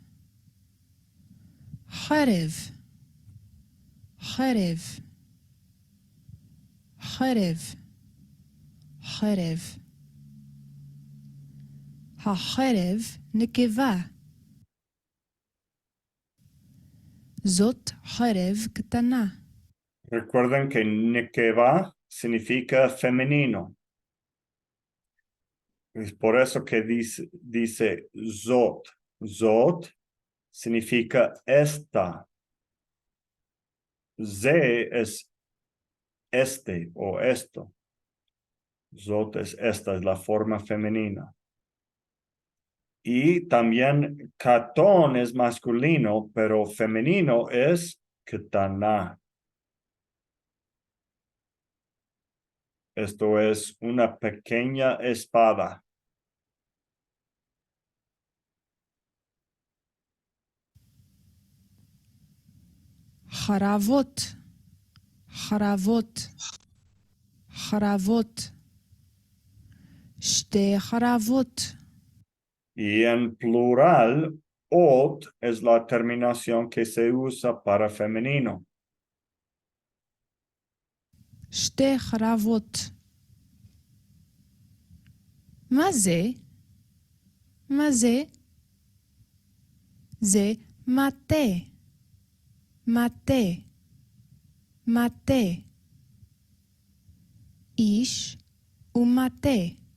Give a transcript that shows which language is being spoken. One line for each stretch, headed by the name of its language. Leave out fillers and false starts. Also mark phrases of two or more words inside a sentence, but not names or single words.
Hebrew: חרב. חרב. חרב. חרב. החרב נקבה. זאת חרב קטנה.
Spanish: Recuerden que nekeva significa femenino. Es por eso que dice zot. Zot significa esta. Ze es este o esto. Zot es esta, es la forma femenina. Y también katón es masculino, pero femenino es ketana. Esto es una pequeña espada.
Hebrew: חרבות. חרבות. חרבות. שתי חרבות.
Spanish: Y en plural, ot es la terminación que se usa para femenino.
Hebrew: שתי חרבות. מה זה? מה זה? זה מטה. מטה. מטה. איש ומטה.